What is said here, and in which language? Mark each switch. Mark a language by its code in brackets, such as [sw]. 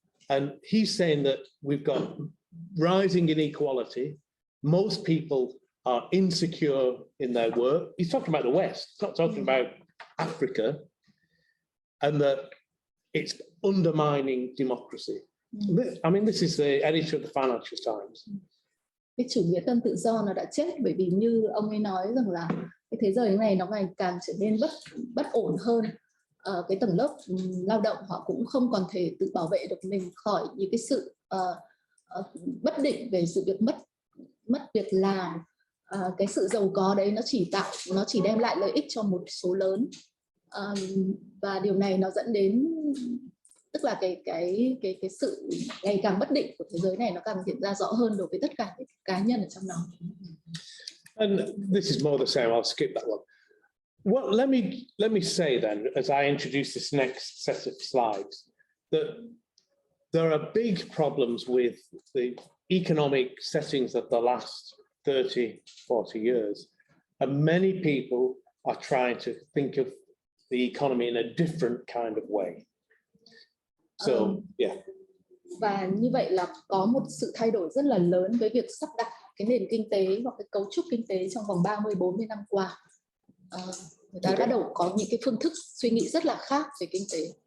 [en] And he's saying that we've got rising inequality. Most people are insecure in their work. He's talking about the West, he's not talking about Africa, and that it's undermining democracy. I mean, this is the editor of the Financial Times. [vi] Cái chủ nghĩa tân tự do nó đã chết bởi vì như ông ấy nói rằng là cái thế giới này nó ngày càng trở nên bất ổn hơn. Cái tầng lớp lao động họ cũng không còn thể tự bảo vệ được mình khỏi những cái sự bất định về sự việc mất việc làm. Cái sự giàu có đấy nó chỉ đem lại lợi ích cho một số lớn, và điều này nó dẫn đến, tức là cái sự ngày càng bất định của thế giới này nó càng hiện ra rõ hơn đối với tất cả các cá nhân ở trong nó. [en] And this is more the same. I'll skip that one. Well, let me say then, as I introduce this next set of slides, that there are big problems with the economic settings of the last 30, 40 years. And many people are trying to think of the economy in a different kind of way. So, yeah. [vi] Và như vậy là có một sự thay đổi rất là lớn với việc sắp đặt cái nền kinh tế hoặc cái cấu trúc kinh tế trong vòng 30-40 năm qua. Người ta bắt đầu có những cái phương thức suy nghĩ rất là khác về kinh tế.